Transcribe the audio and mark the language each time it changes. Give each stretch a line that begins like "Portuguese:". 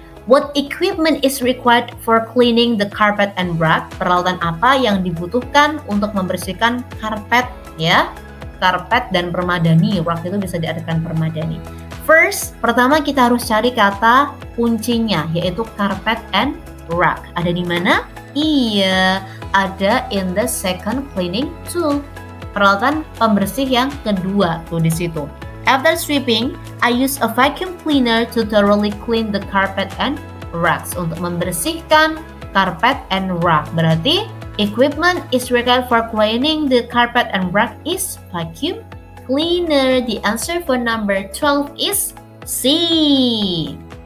English: What equipment is required for cleaning the carpet and rug?
Indonesian: Peralatan apa yang dibutuhkan untuk membersihkan karpet, ya? Karpet dan permadani. Rug itu bisa diartikan permadani. First, pertama kita harus cari kata kuncinya, yaitu
English: carpet and rug.
Indonesian: Ada di mana? Iya, ada
English: in the second cleaning tool.
Indonesian: Peralatan pembersih yang kedua tuh di situ.
English: After sweeping, I use a vacuum cleaner to thoroughly clean the carpet and rugs.
Indonesian: Untuk membersihkan
English: carpet and rug.
Indonesian: Berarti
English: equipment is required for cleaning the carpet and rug is vacuum cleaner. The answer for number 12 is C.